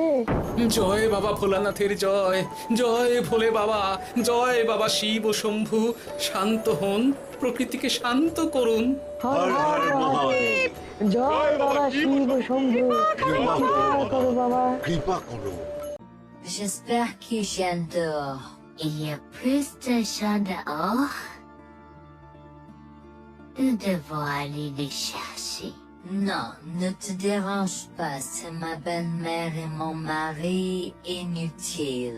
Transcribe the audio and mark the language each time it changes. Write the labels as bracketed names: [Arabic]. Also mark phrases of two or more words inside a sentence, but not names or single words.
[Bangla] জয় বাবা ভোলানাথের জয়, জয় ভোলে বাবা, জয় বাবা শিব ও শম্ভু। শান্ত হন, প্রকৃতিকে শান্ত করুন। হর হর মহাদেব। জয় বাবা শিব শম্ভু, কৃপা করো বাবা, কৃপা করো। [French] J'espère qu'ils viennent dehors. Il y a plus de gens dehors. Nous devons aller les chercher. Non, ne te dérange pas, c'est ma belle-mère et mon mari inutiles.